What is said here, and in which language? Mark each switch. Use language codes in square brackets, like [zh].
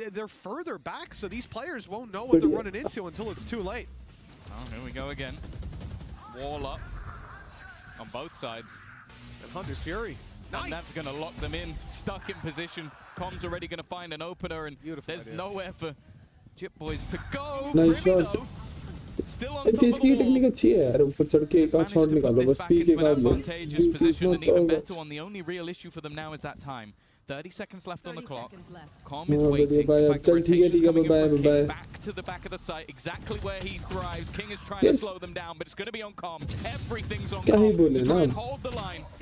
[en] They're further back, so these players won't know what they're running into until it's too late. Oh, here we go again. Wall up on both sides. And Hunter's Fury. Nice. And that's going to lock them in, stuck in position. Com's already going to find an opener, and there's nowhere for Chip Boys to go. Nice shot. Still on top of the wall. [hi] अच्छी है यार ऊपर चढ़ के एक आध shot निकालो बस पी के बाद [en] advantageous position, and even better one. The only real issue for them now is that time. 30 seconds left on the clock. Com is waiting. In fact, rotation's coming in from King back to the back of the site, exactly where he thrives. King is trying to slow them down, but it's going to be on Com. Everything's on Com to try and hold the line.